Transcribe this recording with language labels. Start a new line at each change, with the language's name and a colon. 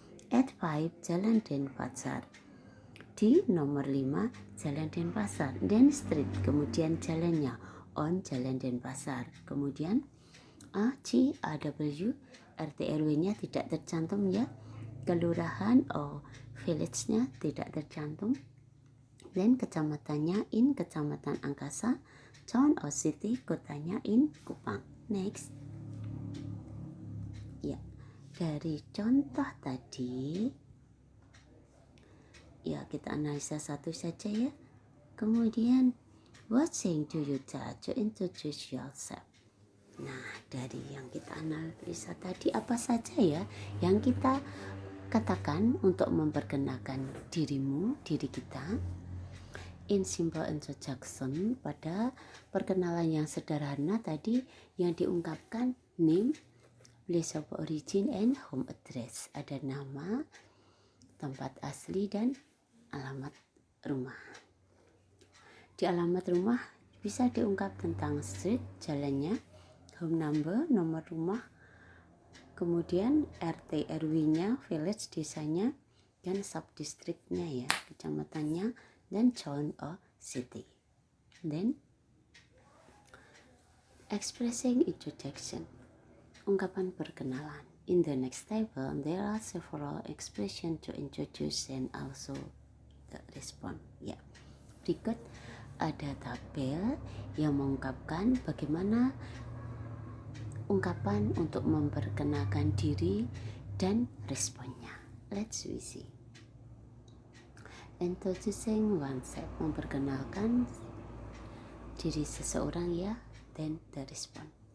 English: At 5 Jalan Denpasar.
Indonesian: Di nomor 5 Jalan Denpasar,
English: then street,
Indonesian: kemudian jalannya on Jalan Denpasar, kemudian CAW, RT RW-nya tidak tercantum ya, kelurahan village-nya tidak tercantum, dan kecamatannya in Kecamatan Angkasa,
English: town or city,
Indonesian: kotanya in Kupang. Next ya, dari contoh tadi ya kita analisa satu saja ya.
English: Kemudian what saying do you tell to introduce yourself?
Indonesian: Nah, dari yang kita analisa tadi apa saja ya yang kita katakan untuk memperkenalkan diri kita?
English: In simple introduction,
Indonesian: pada perkenalan yang sederhana tadi yang diungkapkan
English: name, place of origin and home address.
Indonesian: Ada nama, tempat asli dan alamat rumah. Di alamat rumah bisa diungkap tentang street, jalannya,
English: home number,
Indonesian: nomor rumah, kemudian RT RW-nya, village, desanya, dan subdistrictnya ya, kecamatannya, dan
English: town or city. Then expressing introduction,
Indonesian: ungkapan perkenalan.
English: In the next table there are several expressions to introduce and also the response ya.
Indonesian: Berikut ada tabel yang mengungkapkan bagaimana ungkapan untuk memperkenalkan diri dan responnya.
English: Let's see. Introducing oneself,
Indonesian: memperkenalkan diri seseorang ya,
English: then the response.